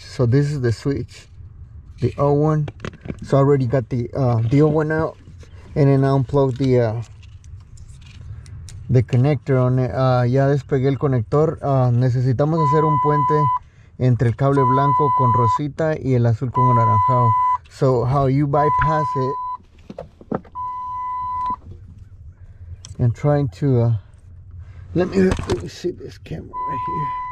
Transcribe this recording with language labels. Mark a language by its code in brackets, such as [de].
[en] So this is the switch, the O1. So I already got the O1 out, and then I unplugged the connector on it. [es] Ya despegué el conector. Necesitamos hacer un puente entre el cable blanco con rosita y el azul con anaranjado. [en] So how you bypass it and trying to let me see this camera right here.